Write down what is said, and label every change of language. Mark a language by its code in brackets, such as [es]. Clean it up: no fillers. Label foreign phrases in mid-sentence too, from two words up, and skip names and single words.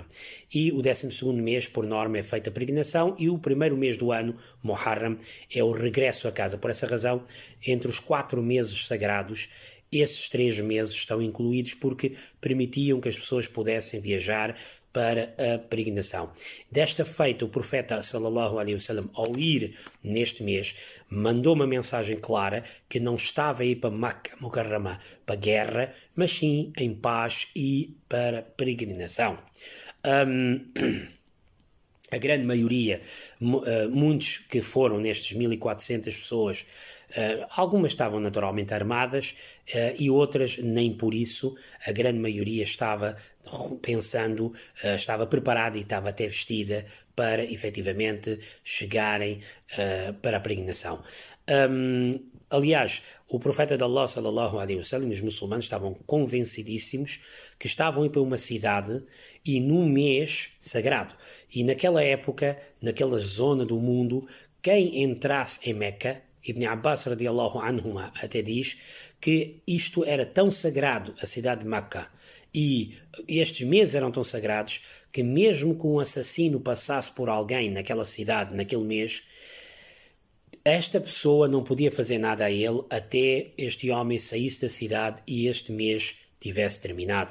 [pt] E o 12º mês, por norma, é feita a peregrinação, e o primeiro mês do ano, Muharram, é o regresso a casa. Por essa razão, entre os 4 meses sagrados, esses 3 meses estão incluídos porque permitiam que as pessoas pudessem viajar para a peregrinação. Desta feita, o profeta [ar] صلى الله عليه وسلم, [pt] ao ir neste mês, mandou uma mensagem clara que não estava a ir para Makkah Mukarrama para guerra, mas sim em paz e para peregrinação. A grande maioria, muitos que foram nestes 1400 pessoas, algumas estavam naturalmente armadas e outras nem por isso. A grande maioria estava pensando, estava preparada e estava até vestida para efetivamente chegarem para a peregrinação. Aliás, o profeta de Allah [ar] صلى الله عليه وسلم [pt] e os muçulmanos estavam convencidíssimos que estavam a ir para uma cidade e num mês sagrado. E naquela época, naquela zona do mundo, quem entrasse em Meca, Ibn Abbas [ar] رضي الله عنهما [pt] até diz que isto era tão sagrado, a cidade de Meca, e estes meses eram tão sagrados que mesmo que um assassino passasse por alguém naquela cidade, naquele mês, esta pessoa não podia fazer nada a ele até este homem saísse da cidade e este mês tivesse terminado.